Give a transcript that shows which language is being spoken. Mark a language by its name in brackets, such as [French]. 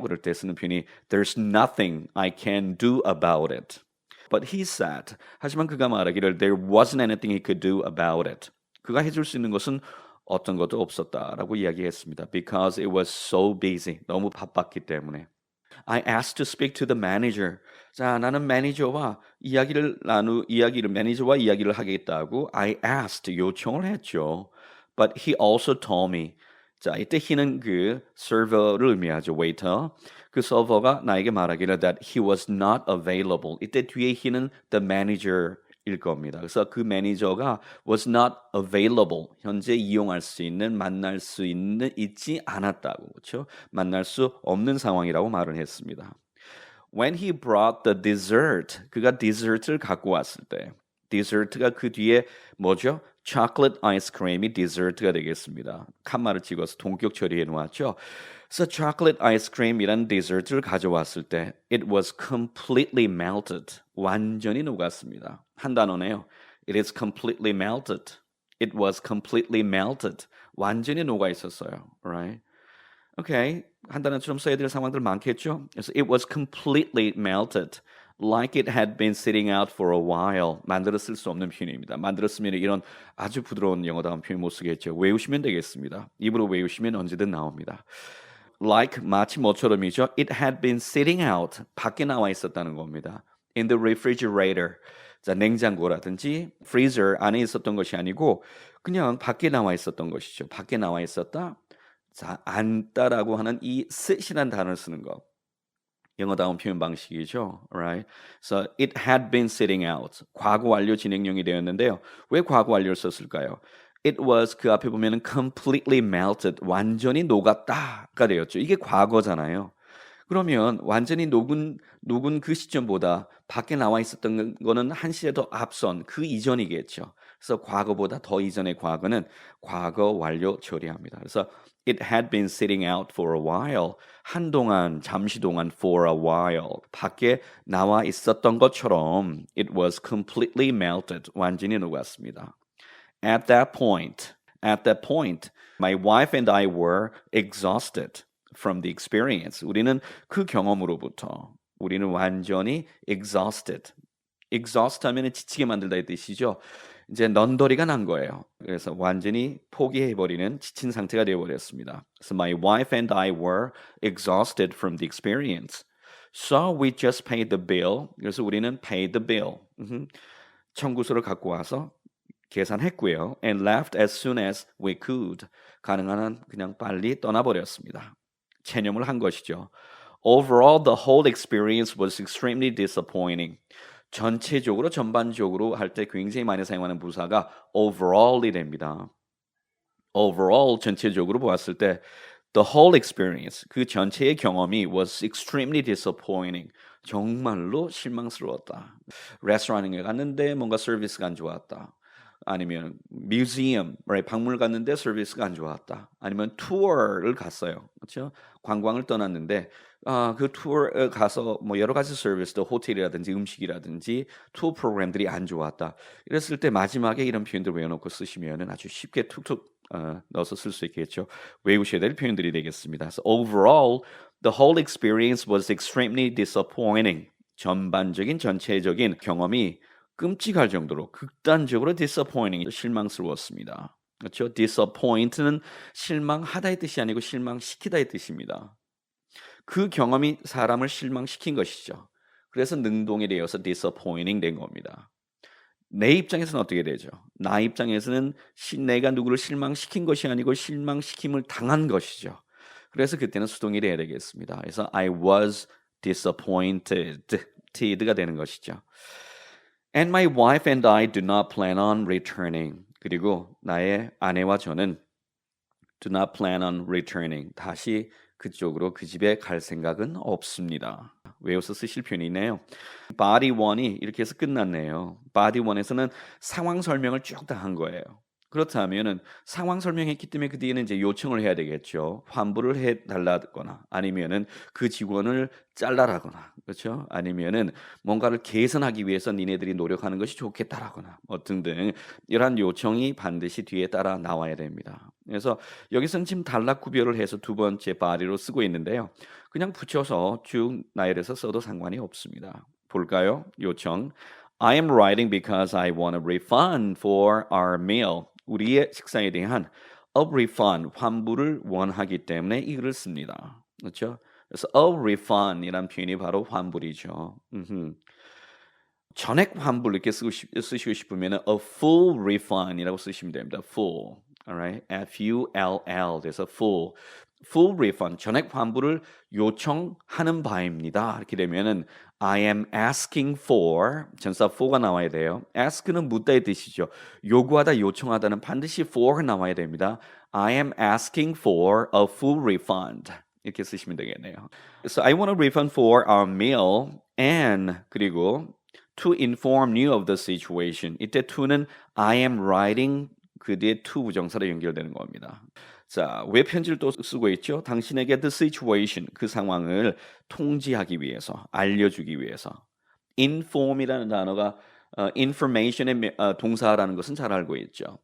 [Korean] 그럴 때 쓰는 표현이 [English] There's nothing I can do about it. But he said, [Korean] 하지만 그가 말하기를 [English] There wasn't anything he could do about it. [Korean] 그가 해줄 수 있는 것은 어떤 것도 없었다라고 이야기했습니다. [English] Because it was so busy. [Korean] 너무 바빴기 때문에. [English] I asked to speak to the manager. [Korean] 자, 나는 매니저와 매니저와 이야기를 하겠다고 [English] I asked, [Korean] 요청을 했죠. [English] But he also told me. [Korean] 자, 이때 he는 그 server를 의미하죠, waiter. 그 서버가 나에게 말하기를 [English] that he was not available. [Korean] 이때 뒤에 he는 the manager 일 겁니다. 그래서 그 매니저가 [English] was not available. [Korean] 현재 이용할 수 있는, 만날 수 있는, 있지 않았다고. 그렇죠? 만날 수 없는 상황이라고 말을 했습니다. [English] When he brought the dessert, [Korean] 그가 디저트를 갖고 왔을 때, 디저트가 그 뒤에 뭐죠? chocolate ice cream이 디저트가 되겠습니다. 칸말을 찍어서 동격 처리해 놓았죠. 그래서 chocolate ice cream이란 디저트를 가져왔을 때 [English] it was completely melted. [Korean] 완전히 녹았습니다. 한 단어네요. [English] It is completely melted. It was completely melted. [Korean] 완전히 녹아 있었어요. [English] Right? Okay. [Korean] 한 단어처럼 써야 될 상황들 많겠죠? [English] 그래서 it was completely melted. Like it had been sitting out for a while. [Korean] 만들어 쓸 수 없는 표현입니다. 만들어 쓰면 이런 아주 부드러운 영어다운 표현 못 쓰겠죠. 외우시면 되겠습니다. 입으로 외우시면 언제든 나옵니다. Like 마치 뭐처럼이죠. [English] It had been sitting out. [Korean] 밖에 나와 있었다는 겁니다. [English] In the refrigerator. [Korean] 자, 냉장고라든지 freezer 안에 있었던 것이 아니고 그냥 밖에 나와 있었던 것이죠. 밖에 나와 있었다. 자, 앉다라고 하는 이 sit이라는 단어를 쓰는 것. 영어다운 표현 방식이죠. [English] Right? So it had been sitting out. [Korean] 과거 완료 진행형이 되었는데요. 왜 과거 완료를 썼을까요? It was 그 앞에 보면은 completely melted. 완전히 녹았다가 되었죠. 이게 과거잖아요. 그러면 완전히 녹은 그 시점보다 밖에 나와 있었던 거는 한 시대 더 앞선 그 이전이겠죠. 그래서 과거보다 더 이전의 과거는 과거 완료 처리합니다. [English] 그래서 it had been sitting out for a while. [Korean] 한동안, 잠시 동안 for a while. 밖에 나와 있었던 것처럼 [English] it was completely melted. [Korean] 완전히 녹았습니다. [English] At that point, my wife and I were exhausted from the experience. [Korean] 우리는 그 경험으로부터 우리는 완전히 exhausted. exhaust 하면 지치게 만들다 이 뜻이죠. 이제 넌더리가 난 거예요. 그래서 완전히 포기해버리는 지친 상태가 되어버렸습니다. [English] So my wife and I were exhausted from the experience. So we just paid the bill. [Korean] 그래서 우리는 [English] paid the bill. [Korean] 청구서를 갖고 와서 계산했고요. And left as soon as we could. 가능한 한 그냥 빨리 떠나버렸습니다. 체념을 한 것이죠. [English] Overall, the whole experience was extremely disappointing. [Korean] 전체적으로, 전반적으로 할 때 굉장히 많이 사용하는 부사가 overall이 됩니다. [English] Overall, [Korean] 전체적으로 보았을 때 [English] the whole experience, [Korean] 그 전체의 경험이 [English] was extremely disappointing. [Korean] 정말로 실망스러웠다. 레스토랑에 갔는데 뭔가 서비스가 안 좋았다. 아니면 뮤지엄, 박물관 갔는데 서비스가 안 좋았다. 아니면 투어를 갔어요. 그렇죠? 관광을 떠났는데 그 투어 가서 뭐 여러 가지 서비스도 호텔이라든지 음식이라든지 투어 프로그램들이 안 좋았다. 이랬을 때 마지막에 이런 표현들 외워놓고 쓰시면은 아주 쉽게 툭툭 넣어서 쓸 수 있겠죠. 외우셔야 될 표현들이 되겠습니다. [English] So overall, the whole experience was extremely disappointing. [Korean] 전반적인 전체적인 경험이 끔찍할 정도로 극단적으로 disappointing, 실망스러웠습니다. 그렇죠? disappoint는 실망하다의 뜻이 아니고 실망시키다의 뜻입니다. 그 경험이 사람을 실망시킨 것이죠. 그래서 능동이 되어서 disappointing 된 겁니다. 내 입장에서는 어떻게 되죠? 나 입장에서는 내가 누구를 실망시킨 것이 아니고 실망시킴을 당한 것이죠. 그래서 그때는 수동이 돼야 되겠습니다. 그래서 I was disappointed가 되는 것이죠. [English] And my wife and I do not plan on returning. [Korean] 그리고 나의 아내와 저는 [English] do not plan on returning. [Korean] 다시 그쪽으로 그 집에 갈 생각은 없습니다. 외워서 쓰실 표현이네요. body 1이 이렇게 해서 끝났네요. body 1에서는 상황 설명을 쭉 다 한 거예요. 그렇다면은 상황 설명했기 때문에 그 뒤에는 이제 요청을 해야 되겠죠. 환불을 해 달라거나 아니면은 그 직원을 잘라라거나 그렇죠? 아니면은 뭔가를 개선하기 위해서 니네들이 노력하는 것이 좋겠다라거나 뭐 등등 이러한 요청이 반드시 뒤에 따라 나와야 됩니다. 그래서 여기서는 지금 단락 구별을 해서 두 번째 body로 쓰고 있는데요. 그냥 붙여서 쭉 나열해서 써도 상관이 없습니다. 볼까요? 요청. [English] I am writing because I want a refund for our meal. [Korean] 우리의 식사에 대한 a refund, 환불을 원하기 때문에 이 글을 씁니다. 그렇죠? 그래서 a refund이란 표현이 바로 환불이죠. 전액 환불 이렇게 쓰시고 싶으면 a full refund이라고 쓰시면 됩니다. [English] full. Alright? F-U-L-L. 그래서 full. [Korean] full refund, 전액 환불을 요청하는 바입니다. 이렇게 되면은 [English] I am asking for, [Korean] 전사 for가 나와야 돼요. ask는 묻다의 뜻이죠. 요구하다, 요청하다는 반드시 for가 나와야 됩니다. [English] I am asking for a full refund. [Korean] 이렇게 쓰시면 되겠네요. [English] So I want a refund for our meal and 그리고 to inform you of the situation. [Korean] 이때 to는 I am writing 그 뒤에 to 부정사로 연결되는 겁니다. 자, 왜 편지를 또 쓰고 있죠? 당신에게 the situation, 그 상황을 통지하기 위해서, 알려주기 위해서. inform이라는 단어가 information의 동사라는 것은 잘 알고 있죠.